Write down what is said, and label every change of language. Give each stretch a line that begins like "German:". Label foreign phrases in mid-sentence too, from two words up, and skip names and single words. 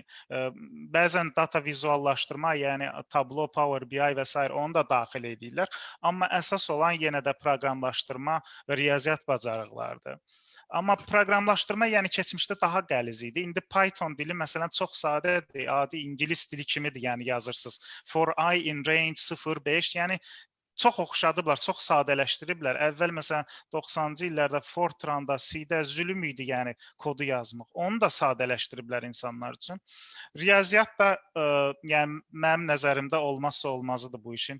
Azerbaijani: Bəzən data vizuallaşdırma, yəni Tableau, Power BI və s. onu da daxil edirlər. Amma əsas olan yenə də proqramlaşdırma və riyaziyyat bacarıqlarıdır. Amma proqramlaşdırma yəni keçmişdə daha qəliz idi. İndi Python dili məsələn çox sadədir, adi ingilis dili kimidir, yəni yazırsınız.
English: For I in range 0.5,
Azerbaijani: yəni çox oxşadıblar, çox sadələşdiriblər. Əvvəl məsələn 90-cı illərdə Fortran-da, C-də zülm idi, yəni kodu yazmaq. Onu da sadələşdiriblər insanlar üçün. Riyaziyyat da yəni mənim nəzərimdə olmazsa olmazıdır bu işin.